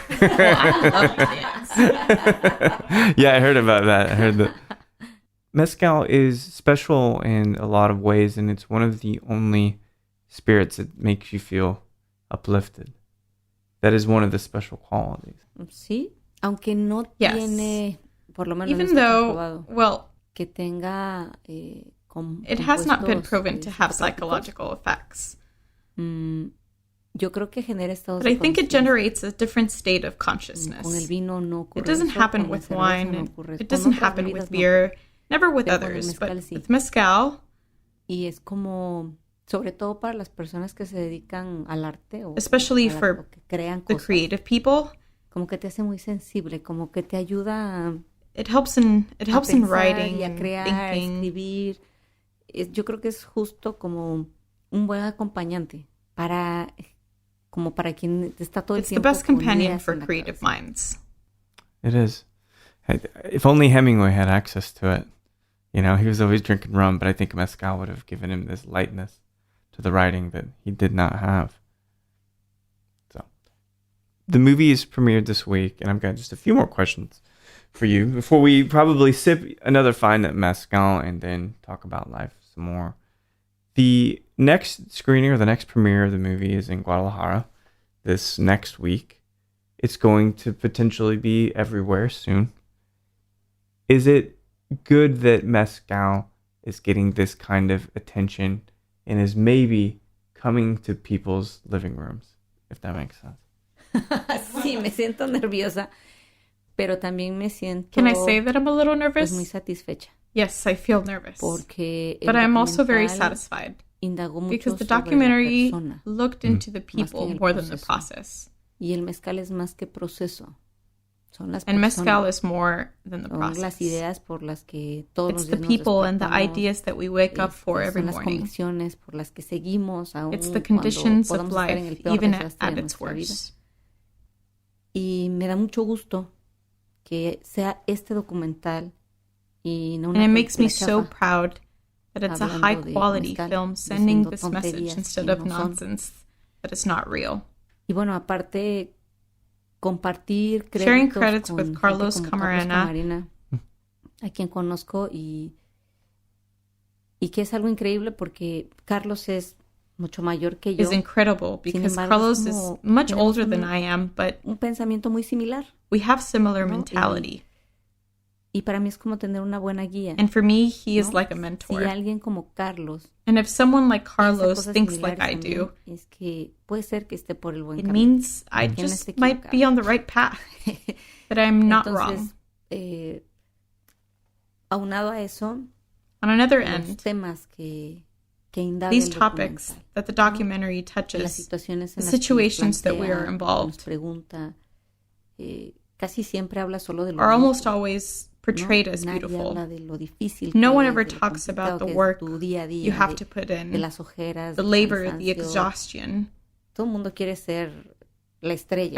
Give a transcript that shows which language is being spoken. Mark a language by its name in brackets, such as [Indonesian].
[English] I love to dance. Yeah, I heard about that. I heard that. Mezcal is special in a lot of ways, and it's one of the only spirits that makes you feel uplifted. That is one of the special qualities. [Spanish] Sí, aunque no tiene, por lo menos [English] even though, well, [Spanish] que tenga, [English] it has not been proven to have psychological effects. [Spanish] Yo creo que genera estados [English] but I think it generates a different state of consciousness. [Spanish] Con el vino no ocurre. [English] It doesn't happen with wine. It doesn't happen with beer. Never with others, but with mezcal. [Spanish] Y es como, sobre todo para las personas que se dedican al arte, o [English] especially for the creative people. [Spanish] Como que te hace muy sensible, como que te ayuda. [English] It helps in writing [Spanish] a crear, a escribir. Yo creo que es justo como un buen acompañante para quien está todo el tiempo. [English] It's the best companion for creative minds. It is. If only Hemingway had access to it. You know, he was always drinking rum, but I think mezcal would have given him this lightness to the writing that he did not have. So, the movie is premiered this week, and I've got just a few more questions for you before we probably sip another fine mezcal and then talk about life some more. The next screening or the next premiere of the movie is in Guadalajara this next week. It's going to potentially be everywhere soon. Is it good that mezcal is getting this kind of attention and is maybe coming to people's living rooms, if that makes sense? [Spanish] Sí, me siento nerviosa, pero también me siento... [English] Can I say that I'm a little nervous? [Spanish] Pues muy satisfecha. [English] Yes, I feel nervous. But I'm also very satisfied. Because the documentary looked into the people more than the process. [Spanish] Y el mezcal es más que proceso. [English] And mezcal is more than the process. [Spanish] Las ideas por las que todos [English] it's the people and the ideas that we wake up for every morning. [Spanish] Por las que seguimos [English] it's the conditions of life, even at its worst. [Spanish] Y me da mucho gusto que sea este documental y no una [English] and it makes me so proud that it's a high-quality film sending this message instead of nonsense that is not real. [Spanish] Y bueno, aparte... Compartir [English] sharing credits with Carlos Camarena [Spanish] a quien conozco y que es algo increíble porque Carlos es mucho mayor que yo. [English] Is incredible because Carlos is much older than I am, but [Spanish] un pensamiento muy similar. [English] We have similar mentality. [Spanish] Y para mí es como tener una buena guía. [English] And for me, he is like a mentor. [Spanish] Si alguien como Carlos, [English] and if someone like Carlos thinks like I do, [Spanish] es que puede ser que esté por el buen [English] camino. It means I just might be on the right path, that I'm not wrong. [Spanish] Aunado a eso, [English] on another end, [Spanish] temas que [English] these topics that the documentary touches, the situations that we are involved, [Spanish] pregunta, casi siempre habla solo de lo [English] are almost always portrayed as beautiful. No one ever talks about the work you have to put in, the labor, the exhaustion. [Spanish] Todo el mundo quiere ser la estrella.